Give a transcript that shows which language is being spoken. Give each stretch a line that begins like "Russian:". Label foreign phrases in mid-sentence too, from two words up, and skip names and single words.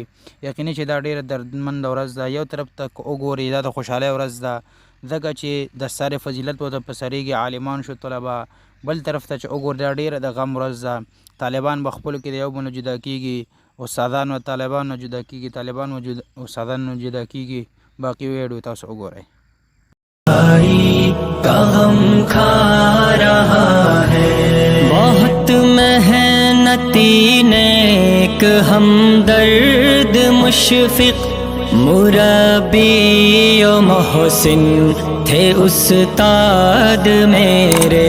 Pashto: یقیني چې دا ډېره دردمند ورځ ده. یو طرف ته وګورئ دا د خوشحالۍ ورځ ده ځکه چې د سارې فضیلت ورته په سریږي، عالمان شو طلبه. بل طرف ته چې وګورئ دا ډېره د غم ورځ ده. طالبان به خپلو کې د یو بل نه جدا کېږي، استادان و طالبان نه جدا کېږي، طالبان و استادان نه جدا کېږي. باقي ویډیو تاسو وګورئ.
Urdu: کا غم کھا رہا ہے بہت محنتی نیک ہمدرد مشفق مربی و محسن تھے استاد میرے.